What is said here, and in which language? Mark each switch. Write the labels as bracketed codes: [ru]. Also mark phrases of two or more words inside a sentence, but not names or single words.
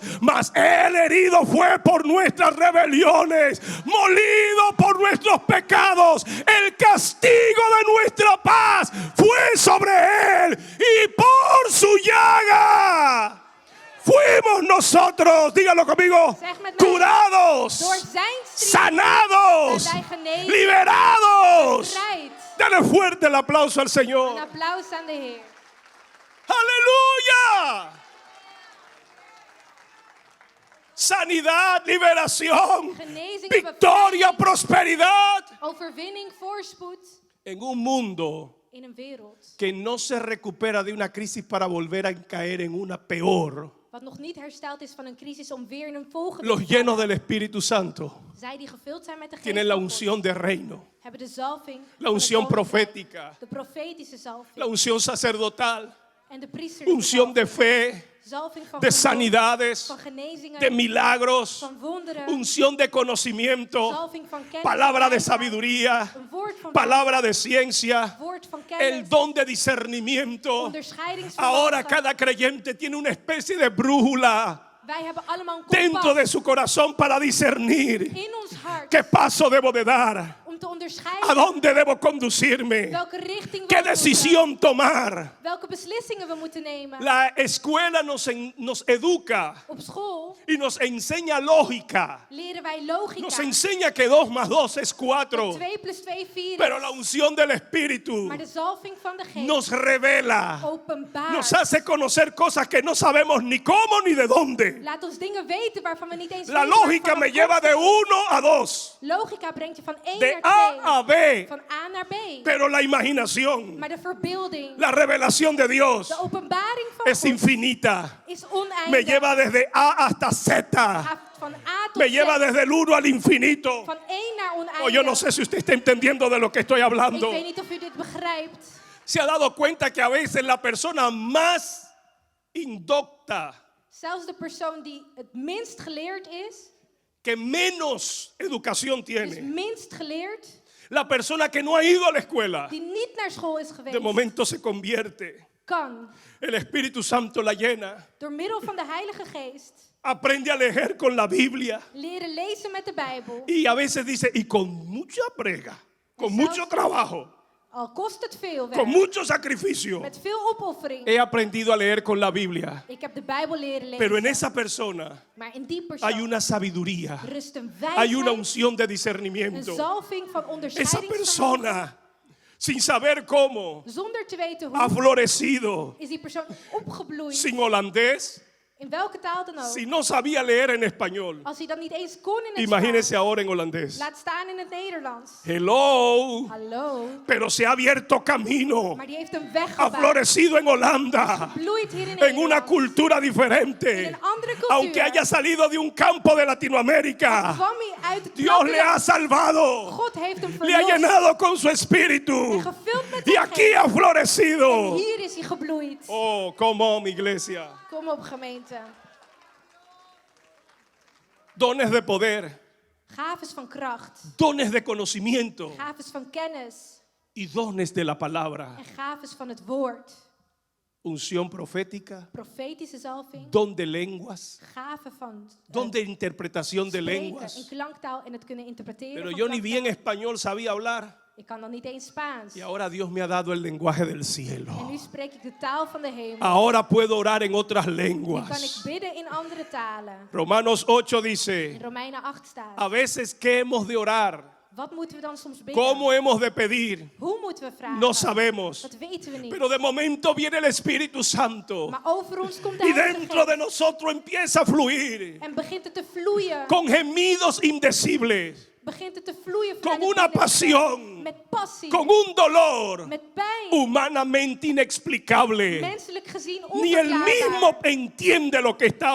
[es] Mas él herido fue por nuestras rebeliones, molido por nuestros pecados. El castigo de nuestra paz fue sobre él y por su llaga fuimos nosotros, dígalo conmigo, [nl] Zeg met mij, [es] curados, [nl] door zijn striemen [es] sanados, [nl] zijn wij genezen, [es] liberados. [nl] bevrijd. [es] Dale fuerte el aplauso al [nl] Een [es] Señor. [nl] applaus aan de Heer. [es] Aleluya. Sanidad, liberación, [nl] Genezing, [es] victoria, [nl] bevrijding, [es] prosperidad. [nl] overwinning, voorspoed [es] En un mundo [nl] in een wereld [es] que no se recupera de una crisis para volver a caer en una peor. [nl] wat nog niet hersteld is van een crisis om weer in een volgende [es] Los [nl] te [es] llenos [nl] vallen. [es] del Espíritu Santo [nl] Zij die gevuld zijn met de geest [es] tienen la [nl] van God, [es] unción de reino, [nl] hebben de zalving [es] la [nl] van het [es] unción [nl] koninkrijk, [es] profética, [nl] de profetische zalving [es] la unción sacerdotal, [nl] en de priesterlijke [es] unción de fe, [nl] zalving van de geloof, [es] sanidades, [nl] van genezingen, [es] de milagros, [nl] van wonderen, [es] unción de conocimiento, [nl] zalving van kennis, [es] palabra de [nl] wijsheid, [es] sabiduría, [nl] een woord van [es] palabra de ciencia, [nl] wijsheid, woord van kennis, [es] el don de discernimiento. [nl] onderscheidingsvermogen. [es] Ahora cada creyente tiene una especie de brújula [nl] Wij hebben allemaal een [es] dentro [nl] kompas [es] de su corazón para discernir [nl] in ons hart [es] qué paso debo de dar, [nl] om te [es] a [nl] onderscheiden [es] dónde debo conducirme, [nl] welke richting we [es] qué [nl] moeten, [es] decisión tomar. [nl] welke beslissingen we moeten nemen. [es] La escuela nos educa [nl] Op school [es] y nos enseña lógica. [nl] leren wij logica. [es] Nos enseña que 2 más 2 es 4. [nl] 2 plus 2 4 [es] Pero [nl] is. [es] la unción del Espíritu [nl] Maar de zalving van de geest [es] nos revela, [nl] openbaart. [es] nos hace conocer cosas que no sabemos ni cómo ni de dónde. [nl] Laat ons dingen weten waarvan we niet eens [es] La [nl] weten [es] lógica [nl] waarvan [es] me [nl] het [es] lleva de [nl] komt. [es] 1 a 2, [nl] Logica brengt je van 1 [es] de [nl] naar 2. [es] A a B. [nl] Van A naar B. [es] Pero la imaginación, [nl] Maar de verbeelding, [es] la revelación de Dios [nl] de openbaring van [es] es [nl] God [es] infinita. [nl] is oneindig. [es] Me lleva desde A hasta Z. [nl] Gaat van A tot [es] Me lleva [nl] Z. [es] desde el 1 al infinito. [nl] Van 1 naar oneindig. [es] Oh, yo no sé si usted está entendiendo de lo que estoy [nl] Ik [es] hablando. [nl] weet niet of u dit begrijpt. [es] Se ha dado cuenta que a veces la persona más indocta, [nl] Zelfs de persoon die het minst geleerd is, [es] que menos educación [nl] is [es] tiene, [nl] minst geleerd, [es] la persona que no ha ido a la escuela, [nl] die niet naar school is [es] de [nl] geweest, [es] momento se convierte. [nl] kan [es] El Espíritu Santo la llena. [nl] door middel van de Heilige Geest [es] Aprende a leer con la Biblia. [nl] leren lezen met de Bijbel. [es] Y a veces dice, y con mucha prega, con mucho trabajo, [nl] Al kost het veel [es] con [nl] werk, [es] mucho sacrificio, [nl] met veel opoffering. [es] he aprendido a leer con la Biblia. [nl] Ik heb de Bijbel leren lezen. [es] Pero en esa persona [nl] Maar in die persoon [es] hay una sabiduría, [nl] rust een [es] hay una [nl] wijsheid, [es] unción de [nl] een [es] discernimiento. [nl] zalving van [es] Esa [nl] onderscheidingsvermogen. [es] persona, sin saber cómo, [nl] Zonder te weten [es] ha [nl] hoe, [es] florecido, [nl] is die persoon opgebloeid. [es] sin holandés, [nl] In welke taal dan ook. [es] si no sabía leer en español. [nl] Als hij dat niet eens kon in het [es] Imagínese [nl] Spaans, [es] ahora en holandés. [nl] laat staan in het Nederlands. [es] Hello, [nl] Hallo. [es] pero se ha abierto camino, [nl] Maar die heeft een weg [es] ha [nl] gebouwd. [es] florecido en Holanda, [nl] Bloeit hier in [es] en una [nl] Nederland. [es] cultura [nl] In [es] diferente. [nl] een andere cultuur. [es] Aunque haya salido de un campo de Latinoamérica, [nl] Kwam hij uit het [es] Dios le ha [nl] platteland. [es] salvado, [nl] God heeft hem [es] le ha [nl] verlost. [es] llenado con su espíritu [nl] En gevuld met [es] y [nl] zijn [es] aquí [nl] geest. [es] ha [nl] En [es] florecido. [nl] hier is hij gebloeid. [es] Oh, como mi iglesia. [nl] Kom op, gemeente. [es] Dones de poder, [nl] Gaves van kracht. [es] dones de conocimiento [nl] Gaves van kennis. [es] y dones de la palabra. [nl] En gaves van het woord. [es] unción profética, [nl] profetische zalving, [es] don de lenguas, [nl] gaven van [es] don de interpretación de [nl] spreken in [es] lenguas. [nl] klanktaal en het kunnen interpreteren [es] Pero [nl] van [es] yo ni bien [nl] klanktaal. [es] español sabía hablar. [nl] Ik kan dan niet eens Spaans. [es] Y ahora Dios me ha dado el lenguaje del [nl] En [es] cielo. [nl] nu spreek ik de taal van de hemel. [es] Ahora puedo orar en otras [nl] Nu kan ik [es] lenguas. [nl] bidden in andere talen. [es] Romanos 8 [nl] In [es] dice, [nl] Romeinen 8 staat. [es] a veces ¿qué hemos de orar? [nl] Wat moeten we dan soms bidden? [es] ¿Cómo hemos de pedir? [nl] Hoe moeten we vragen? [es] No sabemos. [nl] Dat weten we niet. [es] Pero de momento viene el Espíritu Santo [nl] Maar over ons komt de [es] y [nl] Heilige [es] dentro de [nl] Geest. [es] nosotros empieza a fluir [nl] En begint het te vloeien. [es] con gemidos indecibles, [nl] Begint het te vloeien [es] con [nl] vanuit [es] una [nl] het binnenste. [es] pasión, [nl] Met passie. [es] con un dolor [nl] Met pijn. [es] humanamente inexplicable. [nl] Menselijk gezien [es] Ni el [nl] onverklaarbaar. [es] mismo entiende lo que está